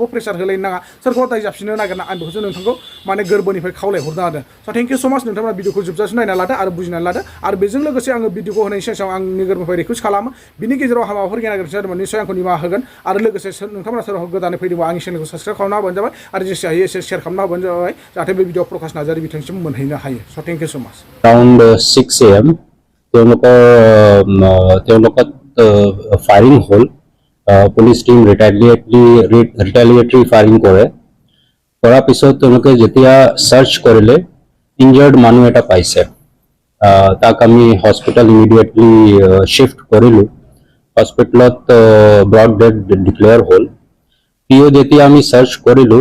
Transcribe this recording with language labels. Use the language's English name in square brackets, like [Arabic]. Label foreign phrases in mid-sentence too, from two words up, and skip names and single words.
[Bodo] प्रेसार होलायनो नाङा सोरखौ दाय जाबसिननो नागिरना आं बेखौसो नोंथांखौ माने गोरबोनिफ्राय खावलायहरनो हादों [English] so thank you so much [Bodo] नोंथाङा भिडिअखौ जोबजासिम नायना लादो आरो बुजिनानै लादो आरो बेजों लोगोसे आङो भिडिअखौ होनायनि सिगां आंनि गोरबोनिफ्राय रिकुवेस्ट खालामो बिनि गेजेराव माबाफोर गेना गोरोन्थि जादोंमोन निसय आंखौ निमाहा होगोन आरो लोगोसे नोंथांमोना सोरबा गोदानै फैदोंबा आंनि चेनेलखौ साबस्क्राइब खालामना होबानो जाबाय आरो जेसे हायो एसे शेयार खालामना होबानो जाबाय जाहाथे बे भिडिअ प्रकाश नार्जारि बिथांसिम मोनहैनो हायो [English] so thank you so much around 6 AM [Assamese] তেওঁলোকৰ ফায়াৰিং হ'ল [English] police team retaliatory firing [Assamese] কৰে কৰাৰ পিছত তেওঁলোকে যেতিয়া সাৰ্চ কৰিলে ইনজাৰ্ড মানুহ এটা পাইছে তাক আমি [English] hospital immediately shift [Assamese] কৰিলোঁ হস্পিটেলত [English] brought dead declare [Assamese] হ'ল পিও যেতিয়া আমি সাৰ্চ কৰিলোঁ